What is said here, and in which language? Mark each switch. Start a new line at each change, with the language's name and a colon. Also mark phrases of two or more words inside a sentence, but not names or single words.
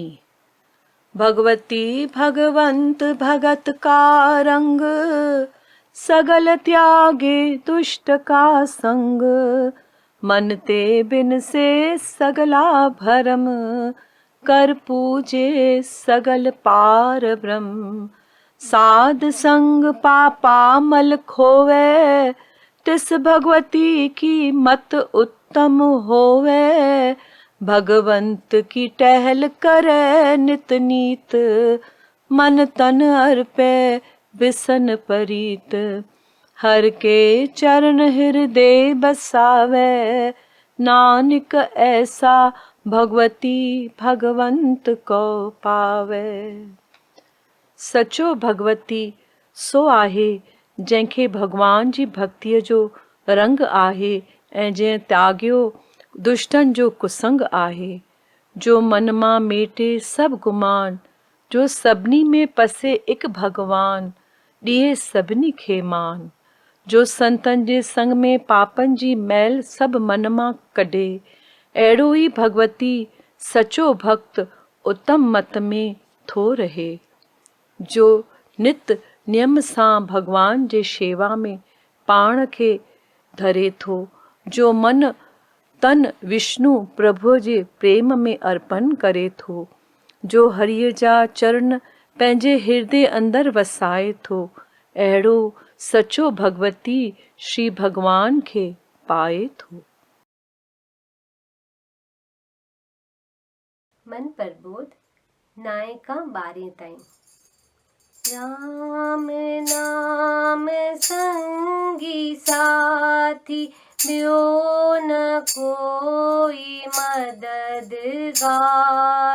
Punjabi: ਭਗਵਤੀ ਭਗਵੰਤ ਭਗਤ ਕਾ ਰੰਗ, ਸਗਲ ਤਿਆਗੇ ਦੁਸ਼ਟ ਕਾ ਸੰਗ। ਮਨ ਤੇ ਬਿਨ ਸੇ ਸਗਲਾ ਭਰਮ, ਕਰ ਪੂਜੇ ਸਗਲ ਪਾਰ ਬ੍ਰਹਮ। ਸਾਧ ਸੰਗ ਪਾਪਾ ਮਲ ਖੋਵੇ, ਤਿਸ ਭਗਵਤੀ ਕੀ ਮਤ ਉੱਤਮ ਹੋਵੇ। ਭਗਵੰਤ ਕੀ ਟਹਲ ਕਰੇ ਨਿਤ ਨੀਤ, ਮਨ ਤਨ ਅਰਪੇ ਬਿਸਨ ਪਰੀਤ। ਹਰ ਕੇ ਚਰਣ ਹਿਰਦੈ ਬਸਾਵੇ, ਨਾਨਕ ਐਸਾ ਭਗਵਤੀ ਭਗਵੰਤ ਕੋ ਪਾਵੇ।
Sindhi: सचो भगवती सो आहे जंहिंखे भगवान जी भक्तिअ जो रंग आहे ऐं जंहिं त्यागियो दुष्टन जो कुसंग आहे। जो मन मां मेटे सभु गुमान, जो सभिनी में पसे एक भगवान, ॾिए सभिनी खे मान। जो संतन जे संग में पापन जी मैल सभु मन मां कढे, अहिड़ो ई भगवती सचो भक्त उत्तम मत में थो रहे। जो नित नियम सां भगवान जे शेवा में पाण खे धरे थो, जो मन तन विष्णु प्रभुअ जे प्रेम में अर्पण करे थो, जो हरिअ जा चरण पंहिंजे हृदय अंदर वसाए थो, अहिड़ो सचो भगवती श्री भगवान खे पाए थो। मन प्रबोध नायका 12 ताईं। राम नाम संगी साथी, ब्यो न कोई मददगार।